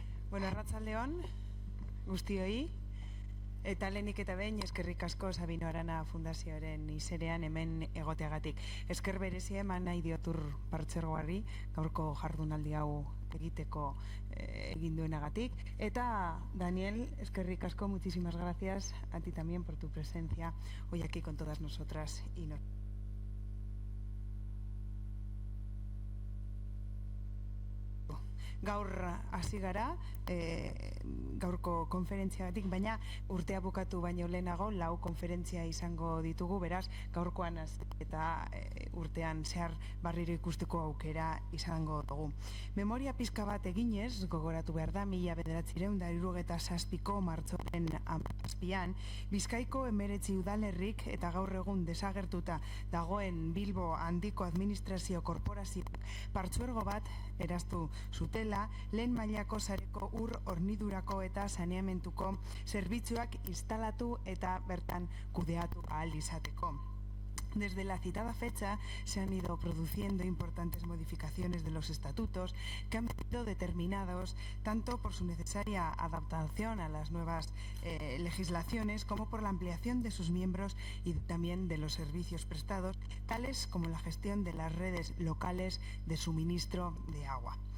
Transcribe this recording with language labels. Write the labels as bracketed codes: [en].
[eu] Bueno, arratsaldeon guztioi, eta lehenik eta behin eskerrik asko Sabino Arana Fundazioaren izenean hemen egoteagatik. Esker berezia eman nahi diotur partxergoari gaurko jardunaldi hau egiteko egin duenagatik. Eta Daniel, eskerrik asko, [es] muchísimas gracias a ti también por tu presencia hoy aquí con todas nosotras y nosotros. [eu] Gaur hasi gara gaurko konferentziagatik, baina urtea bukatu baino lehenago lau konferentzia izango ditugu, beraz gaurkoan eta urtean zehar barriro ikusteko aukera izango dugu. Memoria pizka bat eginez, gogoratu behar da, 1977ko martxoaren 7an, Bizkaiko 19 udalerrik eta gaur egun desagertuta dagoen Bilbo handiko administrazio korporazio partzuergo bat eraztu zutela, lehen mailako sareko ur hornidurako eta saneamentuko zerbitzuak instalatu eta bertan kudeatu ahal izateko. [es] Desde la citada fecha se han ido produciendo importantes modificaciones de los estatutos que han sido determinados tanto por su necesaria adaptación a las nuevas legislaciones como por la ampliación de sus miembros y también de los servicios prestados, tales como la gestión de las redes locales de suministro de agua.